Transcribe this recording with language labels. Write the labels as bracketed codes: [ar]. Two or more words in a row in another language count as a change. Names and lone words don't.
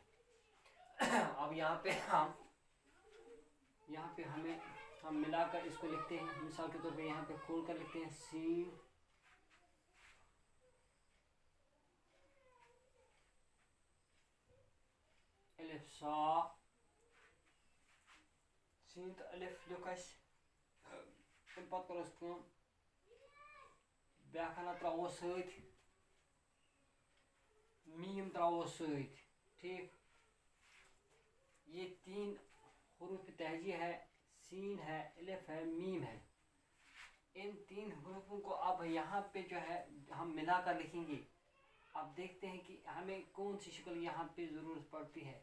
[hi] अब यहाँ पे हम मिलाकर इसको लिखते हैं। मिसाल के तौर पे यहाँ पे खोल कर लिखते हैं सीन अलिफ सा, [ks] सीन तो अलिफ लिखस पत करोस कम ब्याखना त्रो सत मीम त्रो सत, [hi] ठीक। ये तीन हुरूफ़ तहजी है, सीन है, अलिफ है, मीम है। इन तीन हुरूफों को अब यहाँ पे जो है हम मिला कर लिखेंगे। अब देखते हैं कि हमें कौन सी शक्ल यहाँ पे ज़रूरत पड़ती है।